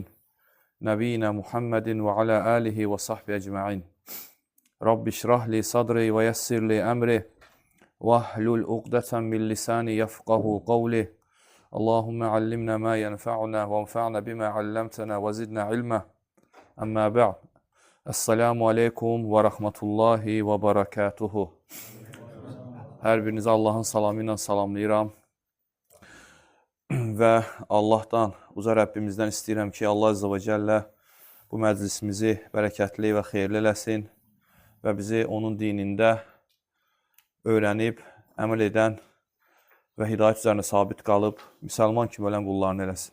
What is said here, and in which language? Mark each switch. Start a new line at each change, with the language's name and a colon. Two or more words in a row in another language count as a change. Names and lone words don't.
Arabic: نبينا محمد وعلى آله وصحبه أجمعين. رب اشرح لي صدري ويسر لي أمري. واحلل عقدة من لساني يفقهوا قولي. اللهم علمنا ما ينفعنا وانفعنا بما علمتنا وزدنا علما. أما بعد. السلام عليكم ورحمة الله وبركاته.
Azerbaijani: Hər birinizi Allahın salamı ilə salamlayıram. Və Allahdan, uca Rəbbimizdən istəyirəm ki,
Arabic: الله عز وجل
Azerbaijani: bu məclisimizi bərəkətli və xeyirli eləsin və bizi onun dinində öyrənib, əməl edən və hidayət üzərində sabit qalıb, müsəlman kimi ölən qullarını eləsin.